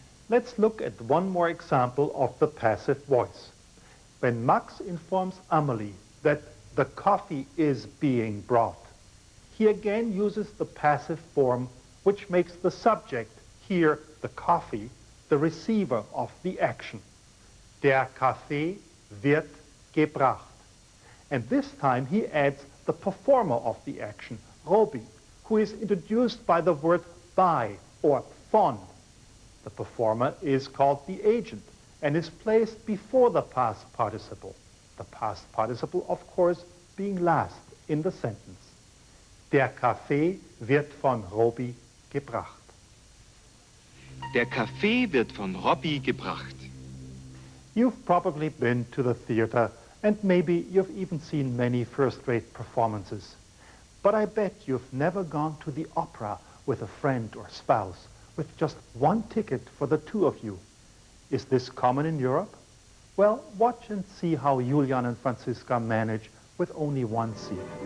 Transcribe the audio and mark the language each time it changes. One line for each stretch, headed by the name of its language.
English: Let's look at one more example of the passive voice. When Max informs Amelie that the coffee is being brought, he again uses the passive form, which makes the subject, here the coffee, the receiver of the action.
German: Der Kaffee wird gebracht.
English: And this time he adds the performer of the action, Robi, who is introduced by the word by or von. The performer is called the agent and is placed before the past participle. The past participle, of course, being last in the sentence.
German: Der Kaffee wird von Robi gebracht. Der Kaffee wird von Robby gebracht.
English: You've probably been to the theater and maybe you've even seen many first-rate performances. But I bet you've never gone to the opera with a friend or spouse with just one ticket for the two of you. Is this common in Europe? Well, watch and see how Julian and Franziska manage with only one seat.